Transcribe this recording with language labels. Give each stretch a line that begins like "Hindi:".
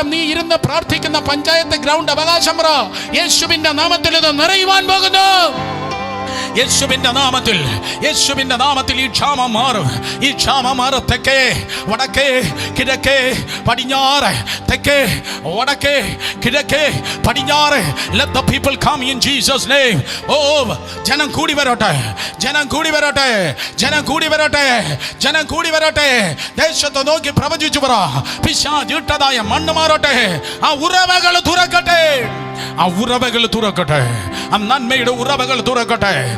Malayalam: നീ ഇരുന്ന് പ്രാർത്ഥിക്കുന്ന പഞ്ചായത്ത് ഗ്രൗണ്ട് അവകാശം പറ. യേശുവിന്റെ നാമത്തിൽ ഇത് നിറയുവാൻ പോകുന്നു. യേശുവിന്റെ നാമത്തിൽ, യേശുവിന്റെ നാമത്തിൽ ഈ ക്ഷാമം മാറും. ഈ ക്ഷാമം മാറും. തെക്കേ, വടക്കേ, കിഴക്കേ, പടിഞ്ഞാറ്, തെക്കേ, വടക്കേ, കിഴക്കേ, പടിഞ്ഞാറ്.
English: Let the people come in Jesus name.
Malayalam: ഓ ജനം കൂടി വരട്ടെ, ജനം കൂടി വരട്ടെ, ജനം കൂടി വരട്ടെ, ജനം കൂടി വരട്ടെ. ദേശത്ത് നോക്കി പ്രവചിച്ചു പറ. പിശാചിട്ടതായ മണ്ണ് മാറട്ടെ. ആ ഉറവകൾ തുറക്കട്ടെ, ആ ഉറവകൾ തുറക്കട്ടെ, ആ നന്മയുടെ ഉറവകൾ തുറക്കട്ടെ.